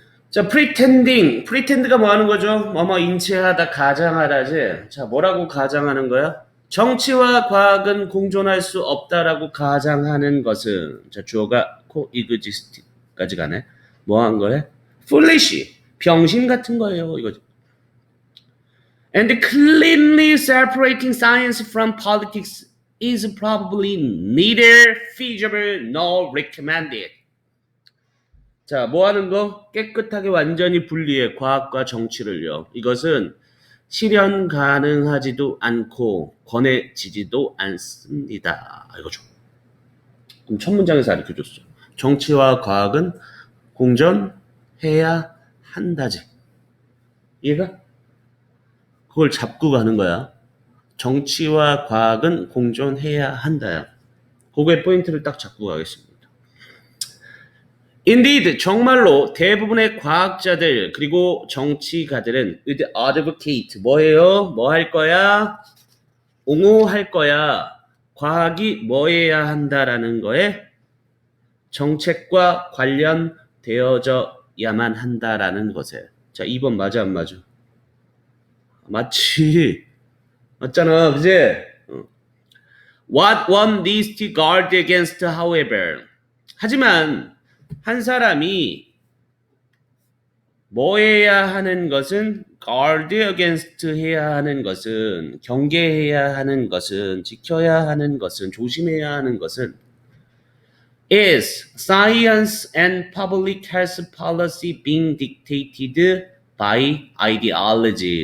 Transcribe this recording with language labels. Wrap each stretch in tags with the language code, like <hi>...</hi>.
<ko>자, pretend가 뭐 하는 거죠? 뭐뭐 인체하다, 가장하다지. 자, 뭐라고 가장하는 거야? 정치와 과학은 공존할 수 없다라고 가장하는 것은, 자, 주어가 coexist까지 가네. 뭐 한 거래? foolish, 병신 같은 거예요. 이거죠.</ko> <en>And cleanly separating science from politics is probably neither feasible nor recommended.</en> <ko>자, 뭐 하는 거? 깨끗하게 완전히 분리해. 과학과 정치를요. 이것은 실현 가능하지도 않고 권해지지도 않습니다. 이거죠. 그럼 첫 문장에서 가르쳐줬어. 정치와 과학은 공존해야 한다지. 이해가? 그걸 잡고 가는 거야. 정치와 과학은 공존해야 한다야. 그거의 포인트를 딱 잡고 가겠습니다. Indeed, 정말로 대부분의 과학자들 그리고 정치가들은</ko> <en>would advocate</en> <ko>뭐예요? 뭐 할 거야? 옹호할 거야. 과학이 뭐해야 한다라는 거에 정책과 관련되어져야만 한다라는 것에. 자, 2번 맞아 안 맞아? 맞지. 맞잖아, 그지?</ko> <en>What one needs to guard against, however.</en> <ko>하지만 한 사람이 뭐 해야 하는 것은</ko> <en>guard against</en> <ko>해야 하는 것은 경계해야 하는 것은 지켜야 하는 것은 조심해야 하는 것은</ko> <en>is science and public health policy being dictated by ideology.</en>